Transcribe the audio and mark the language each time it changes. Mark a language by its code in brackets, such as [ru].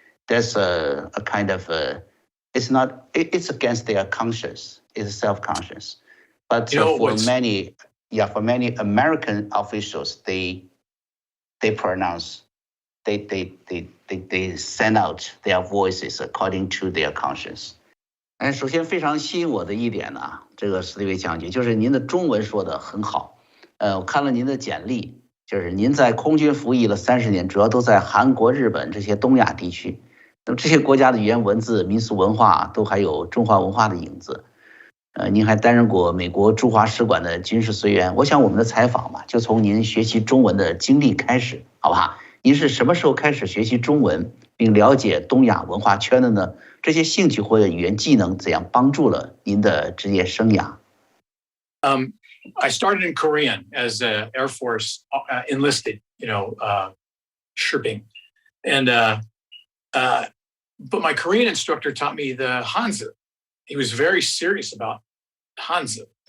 [en] There's a kind of it's against their conscience, it's self-conscious. But for many American officials, they pronounce. They send out their voices according to their conscience. [zh] 首先非常吸引我的一点呢，这个史迪威将军就是您的中文说得很好。我看了您的简历，就是您在空军服役了30年，主要都在韩国、日本这些东亚地区。那么这些国家的语言文字、民俗文化都还有中华文化的影子。您还担任过美国驻华使馆的军事随员。我想我们的采访嘛，就从您学习中文的经历开始，好不好？您是什么时候开始学习中文，并了解东亚文化圈的呢？这些兴趣或者语言技能怎样帮助了您的职业生涯？ [en] I started in Korean as an Air Force enlisted, Shirping. And But my Korean instructor taught me the Hanzi. He was very serious about Hanzi.